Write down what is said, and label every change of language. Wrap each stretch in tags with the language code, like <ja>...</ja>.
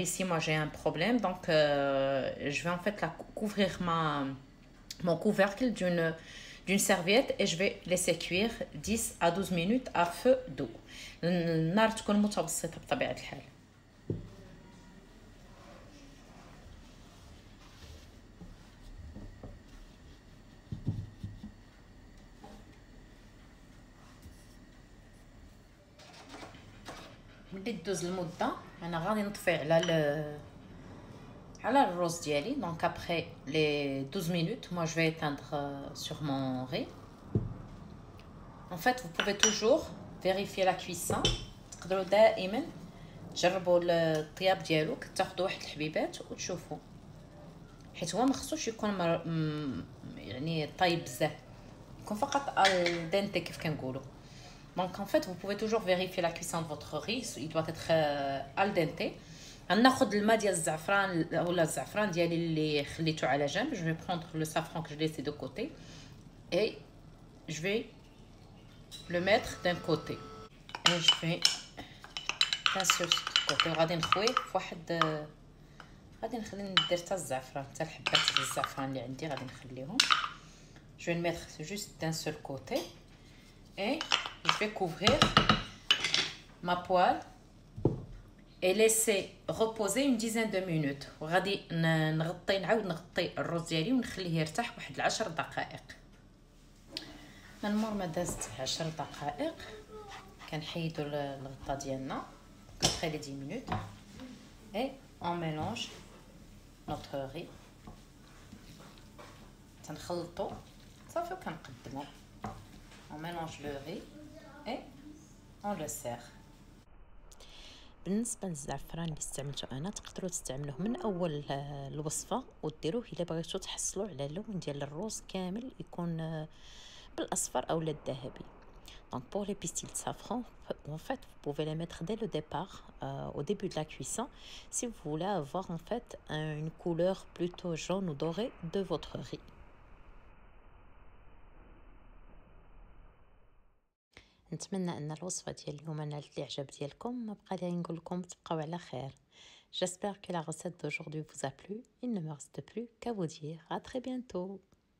<fr>Ici, moi, j'ai un problème, donc je vais en fait couvrir mon couvercle d'une serviette et je vais laisser cuire 10 à 12 minutes à feu doux.</fr> <ar>النار تكون متوسطة بطبيعة الحال. ملي تدوز المده انا غادي نطفي على الرز ديالي.</ar> <fr>دونك après les 12 minutes moi je vais éteindre sur mon riz. En fait vous pouvez toujours vérifier la cuisson.</fr> <ar>تقدروا دائما تجربوا الطياب ديالو كتاخذوا واحد الحبيبات وتشوفوا حيت هو ما خصوش يكون يعني طايب بزاف يكون فقط الدنتي كيف كنقولوا.</ar> <fr>Donc en fait, vous pouvez toujours vérifier la cuisson de votre riz, il doit être al dente.</fr> <ar>غناخذ الماء ديال الزعفران ولا الزعفران ديالي اللي خليته على جنب.</ar> <fr>Je vais prendre le safran que je laisse de côté et je vais le mettre d'un côté. Et je vais bien sûr côté</fr> <ar>غادي نخويه في واحد غادي نخلي ندير حتى الزعفران حتى الحبات ديال الزعفران اللي عندي غادي نخليهم.</ar> <fr>Je vais le mettre juste d'un seul côté et je vais couvrir ma poêle et laisser reposer une dizaine de minutes.</fr> <ar>وغادي نعاود نغطي الرز ديالي ونخليه يرتاح واحد 10 دقائق. من مور ما دازت 10 دقائق كنحيدوا الغطا ديالنا</ar> <fr>après les 10 minutes et on mélange notre riz.</fr> <ar>تنخلطوا صافي وكنقدموا.</ar> <fr>On mélange le riz et on le sert.</fr> <ar>بالنسبه للزعفران اللي استعملته انا تقدروا تستعملوه من اول الوصفه وديروه الا بغيتوا تحصلوا على اللون ديال الروز كامل يكون بالاصفر او الذهبي.</ar> <fr>Donc pour les pistils de safran, en fait, vous pouvez les mettre dès le départ, au début de la cuisson, si vous voulez avoir en fait une couleur plutôt jaune ou dorée de votre riz.</fr> <ar>نتمنى ان الوصفه ديال اليوم نالت الاعجاب ديالكم. ما بقى لي نقول لكم تبقاو على خير.</ar> <fr>J'espère que la recette d'aujourd'hui vous a plu. Il ne me reste plus qu'à vous dire à très bientôt.</fr>